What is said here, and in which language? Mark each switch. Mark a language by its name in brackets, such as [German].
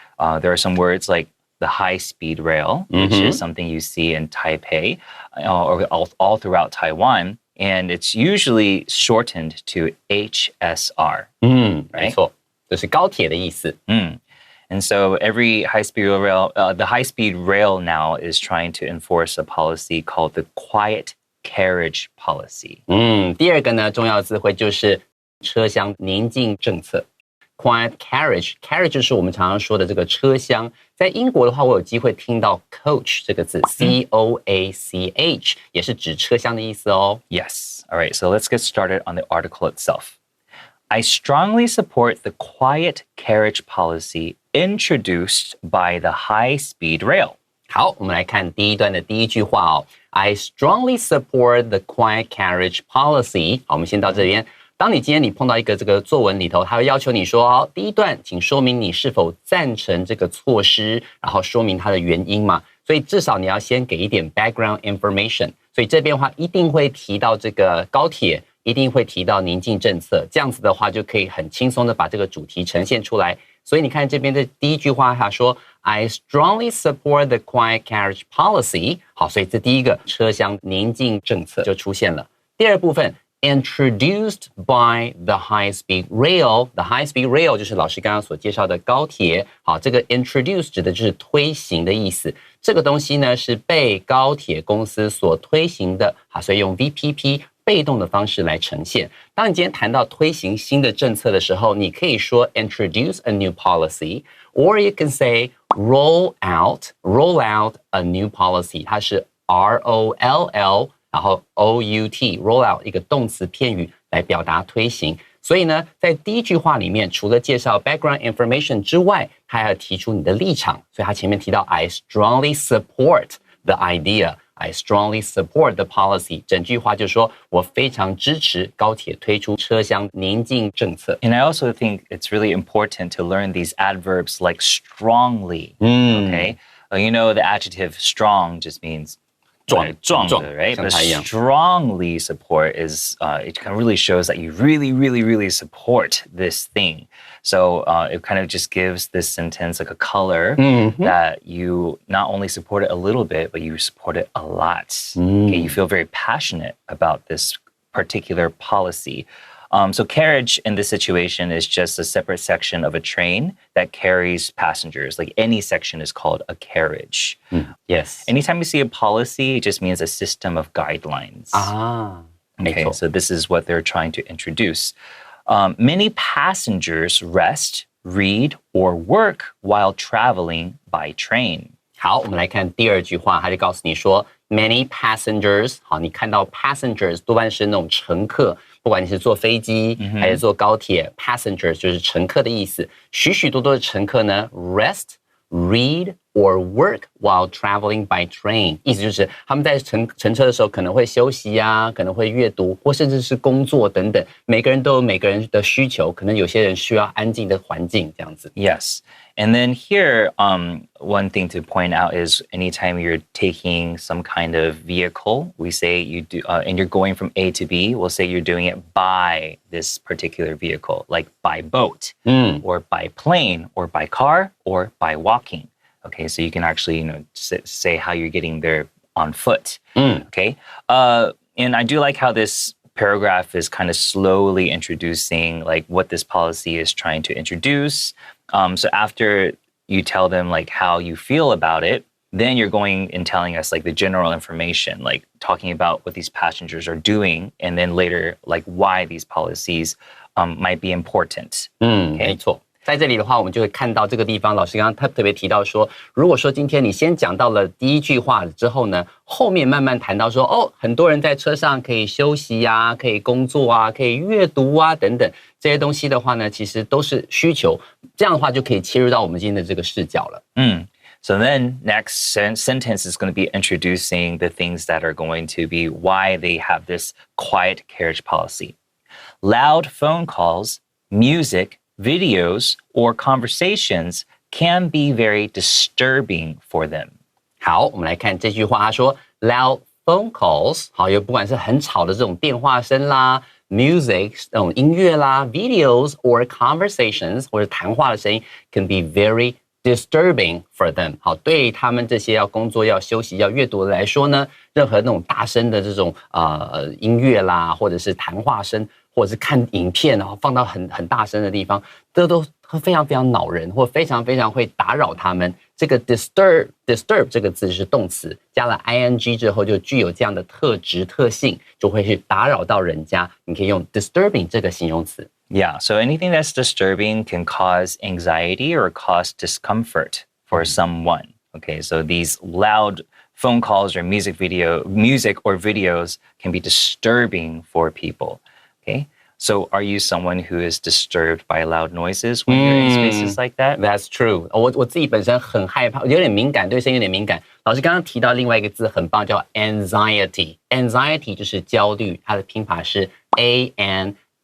[English] There are some words like the high-speed rail, which is something you see in Taipei or all throughout Taiwan, and it's usually shortened to HSR, right? [Chinese] 没错，就是高铁的意思。 [English] And so every high-speed rail, the high-speed rail now is trying to enforce a policy called the quiet carriage policy. [Chinese] 第二个呢，重要的词汇就是车厢宁静政策。 [English] Quiet carriage [Chinese] 就是我们常常说的这个车厢。在英国的话，我有机会听到 coach 这个字 ，C-O-A-C-H 也是指车厢的意思哦。 [English] Yes. All right, so let's get started on the article itself. I strongly support the quiet carriage policy introduced by the high-speed rail. [Chinese] 好，我们来看第一段的第一句话哦。 [English] I strongly support the quiet carriage policy. [Chinese] 好，我们先到这边。当你今天碰到一个这个作文里头，他会要求你说，第一段请说明你是否赞成这个措施，然后说明它的原因嘛。所以至少你要先给一点 background information。所以这边的话一定会提到这个高铁，一定会提到宁静政策，这样子的话就可以很轻松的把这个主题呈现出来。所以你看这边的第一句话，他说 [English] I strongly support the quiet carriage policy。 [Chinese] 好，所以这第一个车厢宁静政策就出现了。第二部分 [English] introduced by the high-speed rail。 The high-speed rail [Chinese] 就是老师刚刚所介绍的高铁。好，这个 introduce 指的就是推行的意思。这个东西呢是被高铁公司所推行的。好，所以用 VPP。被动的方式来呈现。当你今天谈到推行新的政策的时候，你可以说 [English] introduce a new policy, or you can say roll out a new policy. [Chinese] 它是 R-O-L-L 然后 O-U-T roll out 一个动词片语来表达推行。所以呢，在第一句话里面，除了介绍 background information 之外，它还要提出你的立场。所以它前面提到 [English] I strongly support the idea.I strongly support the policy. [Chinese] 整句话就说我非常支持高铁推出车厢宁静政策。 [English] And I also think it's really important to learn these adverbs like strongly. Okay, you know the adjective strong just means [Chinese] 壮的, [English] right? But strongly support is, it kind of really shows that you really, really, really support this thing. So it kind of just gives this sentence like a color that you not only support it a little bit, but you support it a lot. Okay, you feel very passionate about this particular policy. So carriage in this situation is just a separate section of a train that carries passengers. Like any section is called a carriage. Yes. Anytime you see a policy, it just means a system of guidelines. Okay, so this is what they're trying to introduce. Many passengers rest, read, or work while traveling by train. [Chinese] 好，我们来看第二句话，它就告诉你说 many passengers。好，你看到 passengers 多半是那种乘客，不管你是坐飞机还是坐高铁 ，passengers 就是乘客的意思。许许多多的乘客呢 ， [English] rest、read or work while traveling by train， [Chinese] 意思就是他们在乘车的时候可能会休息啊，可能会阅读，或甚至是工作等等。每个人都有每个人的需求，可能有些人需要安静的环境这样子。 [English] Yes. And then here, one thing to point out is anytime you're taking some kind of vehicle, we say you do, and you're going from A to B, we'll say you're doing it by this particular vehicle, like by boat, or by plane, or by car, or by walking. Okay, so you can actually, say how you're getting there on foot. Okay, and I do like how this paragraph is kind of slowly introducing like what this policy is trying to introduce. So after you tell them like how you feel about it, then you're going and telling us like the general information, like talking about what these passengers are doing, and then later like why these policies might be important. [Chinese] 没错。在这里的话，我们就会看到这个地方，老师刚刚特别提到说，如果说今天你先讲到了第一句话之后呢，后面慢慢谈到说，很多人在车上可以休息啊，可以工作啊，可以阅读啊，等等这些东西的话呢，其实都是需求。这样的话就可以切入到我们今天的这个视角了。 [English] So then next sentence is going to be introducing the things that are going to be why they have this quiet carriage policy. Loud phone calls, music, videos, or conversations can be very disturbing for them. [Chinese] 好，我们来看这句话，他说 [English] loud phone calls， [Chinese] 好，有不管是很吵的这种电话声啦 ，music 那种音乐啦 ， [English] videos or conversations [Chinese] 或者谈话的声音 [English] can be very disturbing for them。 [Chinese] 好，对他们这些要工作、要休息、要阅读的来说呢，任何那种大声的这种音乐啦，或者是谈话声，或者是看影片，然后放到很大声的地方，这都非常非常恼人，或非常非常会打扰他们。这个 disturb 这个字是动词，加了 ing 之后就具有这样的特质特性，就会去打扰到人家。你可以用 disturbing 这个形容词。 [English] Yeah, so anything that's disturbing can cause anxiety or cause discomfort for someone. Okay, so these loud phone calls or music or videos can be disturbing for people. Okay, so are you someone who is disturbed by loud noises when you're in spaces like that? That's true. [Chinese] 我自己本身很害怕，有点敏感，对声音有点敏感。老师刚刚提到另外一个字很棒，叫 anxiety。anxiety 就是焦虑，它的拼法是 anxiety.